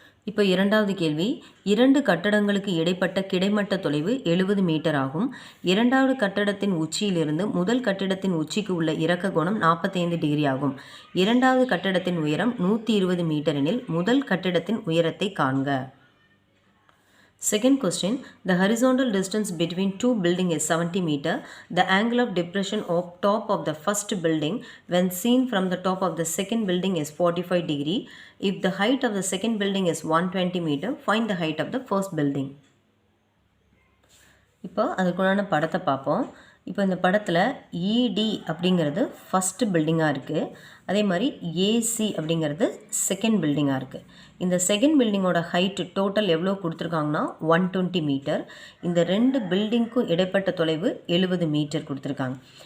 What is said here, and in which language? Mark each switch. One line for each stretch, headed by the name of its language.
Tamil: இப்போ இரண்டாவது கேள்வி, இரண்டு கட்டடங்களுக்கு இடைப்பட்ட கிடைமட்ட தொலைவு 70 மீட்டர் ஆகும். இரண்டாவது கட்டடத்தின் உச்சியிலிருந்து முதல் கட்டிடத்தின் உச்சிக்கு உள்ள இறக்க கோணம் 45 டிகிரி ஆகும். இரண்டாவது கட்டடத்தின் உயரம் 120 மீட்டர் எனில் முதல் கட்டிடத்தின் உயரத்தை காண்க.
English: Second question, the horizontal distance between two buildings is 70 meter. The angle of depression of top of the first building when seen from the top of the second building is 45 degree. If the height of the second building is 120 meter, find the height of the first building.
Tamil: இப்போ அதுக்குள்ளான படத்தை பார்ப்போம். இப்போ இந்த படத்தில் இடி அப்படிங்கிறது first பில்டிங்காக இருக்குது. அதே மாதிரி ஏசி அப்படிங்கிறது செகண்ட் பில்டிங்காக இருக்குது. இந்த செகண்ட் பில்டிங்கோட ஹைட்டு டோட்டல் எவ்வளோ கொடுத்துருக்காங்கன்னா 120 மீட்டர். இந்த ரெண்டு பில்டிங்க்கும் இடைப்பட்ட தொலைவு 70 மீட்டர் கொடுத்துருக்காங்க.